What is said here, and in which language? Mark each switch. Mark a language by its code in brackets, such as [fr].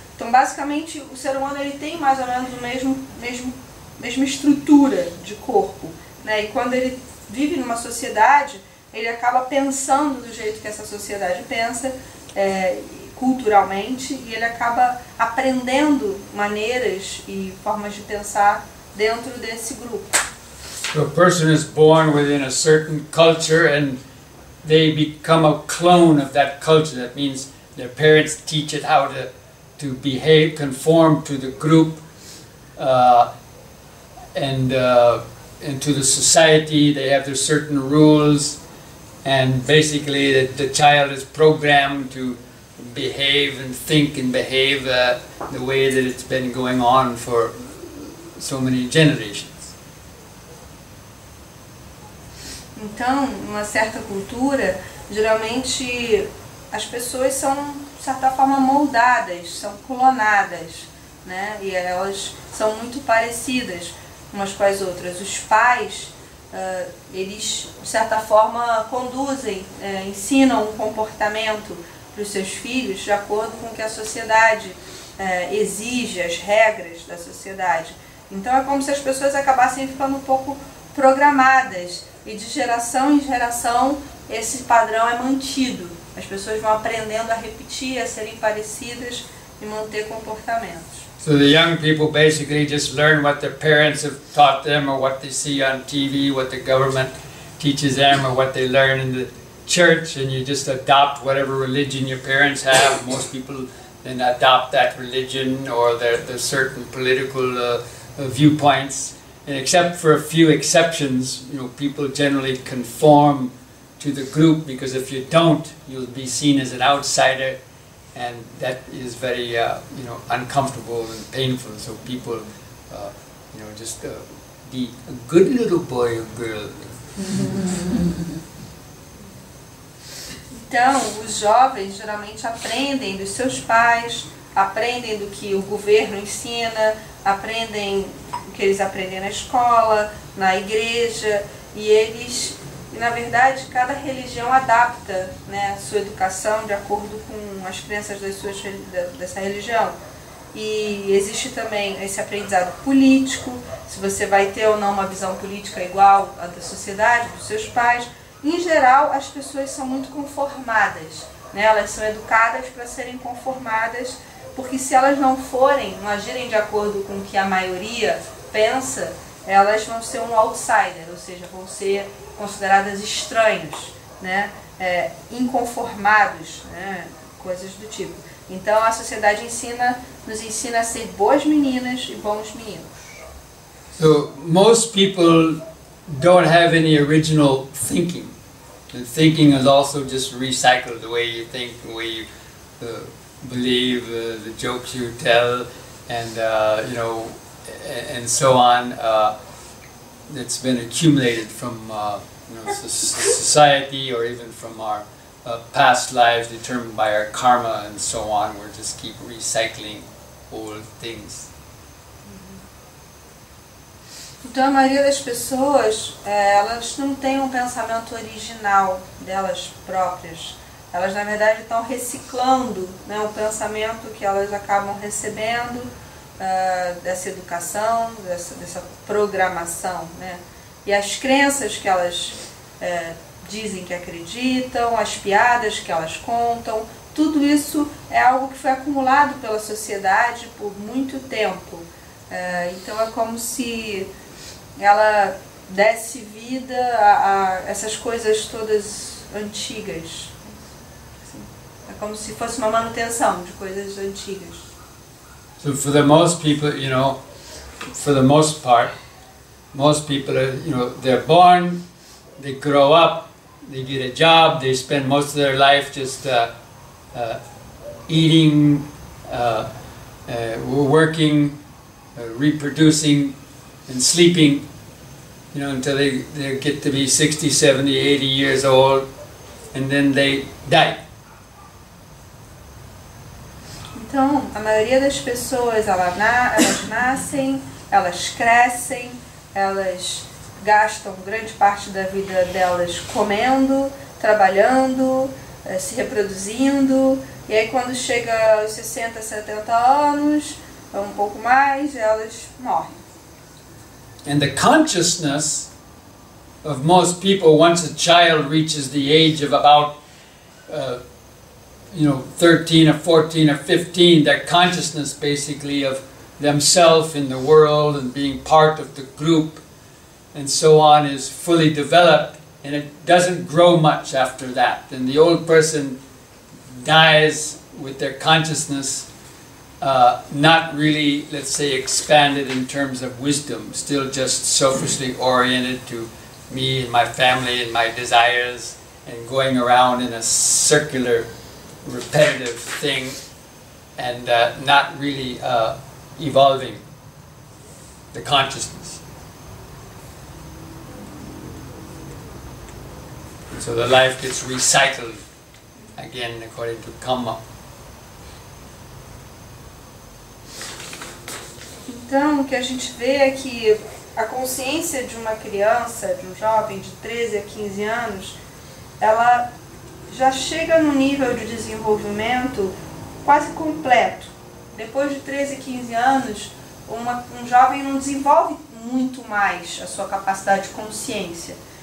[pt] Então, basicamente, o ser humano tem mais ou menos a mesma estrutura de corpo, né? E quando ele vive numa sociedade, ele acaba pensando do jeito que essa sociedade pensa, culturalmente, e ele acaba aprendendo maneiras e formas de pensar dentro desse grupo. [en] So a person is born within a certain culture and they become a clone of that culture. That means their parents teach it how to behave, conform to the group and to the society. They have their certain rules, and basically the child is programmed to behave and think and behave the way that it's been going on for so many generations. [pt] Então, numa certa cultura, geralmente as pessoas são, de certa forma, moldadas, são clonadas, né? E elas são muito parecidas umas com as outras. Os pais, eles, de certa forma, conduzem, ensinam um comportamento para os seus filhos de acordo com o que a sociedade exige, as regras da sociedade. Então é como se as pessoas acabassem ficando um pouco programadas, e de geração em geração esse padrão é mantido. As pessoas vão aprendendo a repetir, a serem parecidas e manter comportamentos. [en] So the young people basically just learn what their parents have taught them, or what they see on TV, what the government teaches them, or what they learn in the church, and you just adopt whatever religion your parents have. Most people then adopt that religion or the certain political viewpoints. And except for a few exceptions, people generally conform to the group, because if you don't, you'll be seen as an outsider, and that is very uncomfortable and painful. So people just be a good little boy or girl. [pt] Então, os jovens geralmente aprendem dos seus pais, aprendem do que o governo ensina, aprendem o que eles aprendem na escola, na igreja, e eles, na verdade, cada religião adapta, né, a sua educação de acordo com as crenças dessa religião. E existe também esse aprendizado político, se você vai ter ou não uma visão política igual à da sociedade, dos seus pais. Em geral, as pessoas são muito conformadas, né? Elas são educadas para serem conformadas, porque se elas não agirem de acordo com o que a maioria pensa, elas vão ser um outsider, ou seja, vão ser consideradas estranhos, né? Inconformados, né? Coisas do tipo. Então a sociedade nos ensina a ser boas meninas e bons meninos. [en] So most people don't have any original thinking. The thinking is also just recycled, the way you think, the way you believe, the jokes you tell, and you know, and so on. It's been accumulated from you know, society, or even from our past lives, determined by our karma and so on. We're just keep recycling old things. [pt] Então a maioria das pessoas, elas não têm um pensamento original delas próprias. Elas na verdade estão reciclando, né, o pensamento que elas acabam recebendo dessa educação, dessa programação, né? E as crenças que elas dizem que acreditam, as piadas que elas contam, tudo isso é algo que foi acumulado pela sociedade por muito tempo. Então é como se ela desse vida a essas coisas todas antigas. É como se fosse uma manutenção de coisas antigas. [en] So for the most people, you know, for the most part, most people are, you know, they're born, they grow up, they get a job, they spend most of their life just eating, working, reproducing, and sleeping, you know, until they get to be 60, 70, 80 years old, and then they die. [pt] Então, a maioria das pessoas, elas nascem, elas crescem, elas gastam grande parte da vida delas comendo, trabalhando, se reproduzindo, e aí quando chega aos 60, 70 anos, um pouco mais, elas morrem. [en] And the consciousness of most people, once a child reaches the age of about 13 or 14 or 15, that consciousness basically of themselves in the world and being part of the group and so on is fully developed, and it doesn't grow much after that. And the old person dies with their consciousness not really, let's say, expanded in terms of wisdom, still just selfishly oriented to me and my family and my desires, and going around in a circular repetitive thing, and not really evolving the consciousness. And so the life gets recycled again according to karma. [pt] Então, o que a gente vê é que a consciência de uma criança, de um jovem de 13 a 15 anos, ela já chega no nível de desenvolvimento quase completo. Depois de 13, 15 anos, um jovem não desenvolve muito mais a sua capacidade de consciência.